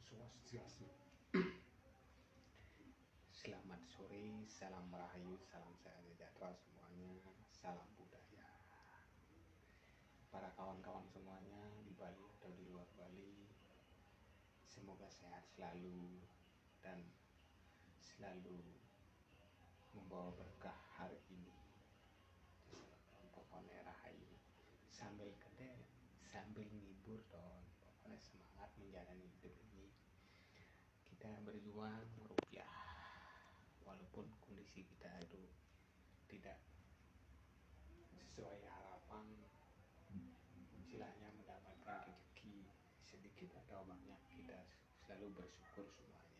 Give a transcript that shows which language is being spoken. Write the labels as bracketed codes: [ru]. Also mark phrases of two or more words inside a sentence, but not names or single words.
[id] Swastiastu. Selamat sore, salam rahayu, salam sejahtera semuanya, salam budaya. Para kawan-kawan semuanya di Bali atau di luar Bali, semoga sehat selalu dan selalu membawa berkah hari ini. Pokoknya rahayu, sambil gede, sambil ngibur dong. Pokoknya semangat menjalani hidup ini. Kita berjuang rupiah, walaupun kondisi kita itu tidak sesuai harapan, istilahnya mendapatkan rezeki sedikit atau banyak, kita selalu bersyukur semuanya.